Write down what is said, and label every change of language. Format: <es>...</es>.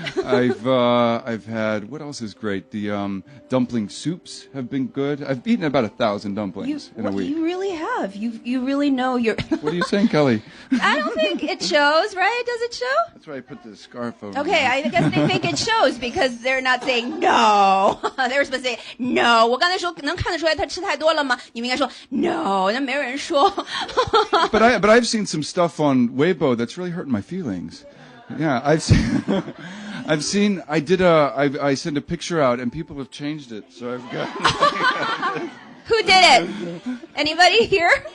<en>I've had, what else is great? The dumpling soups have been good. I've eaten about 1,000 dumplings in a week. You really have. You really know your. What are you saying, Kelly? I don't think it shows, right? Does it show? That's why I put the scarf over. Okay, I guess they think it shows because they're not saying no. They were supposed to say no.</en> <zh>我刚才说能看得出来他吃太多了吗？你们应该说 no. 那没有人说。</zh> <en>But I've seen some stuff on Weibo that's really hurting my feelings. Yeah, I sent a picture out and people have changed it, so I've got. Who did it? Anybody here?</en>